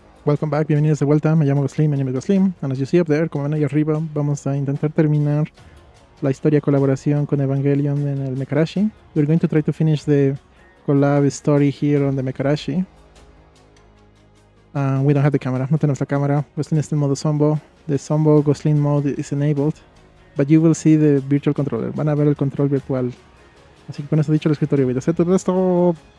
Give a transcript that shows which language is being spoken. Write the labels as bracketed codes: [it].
[en] Welcome back, [es] bienvenidos de vuelta, me llamo Glostlyn, mi nombre es Glostlyn, [en] and as you see up there, [es] como ven ahí arriba, vamos a intentar terminar la historia colaboración con Evangelion en el Mecharashi. [en] We're going to try to finish the collab story here on the Mecharashi. We don't have the camera, [es] no tenemos la cámara. Glostlyn está en modo Zombo. [en] The Zombo Glostlyn mode is enabled, but you will see the virtual controller. [es] Van a ver el control virtual. Así que con eso dicho, el escritorio voy a hacer todo esto.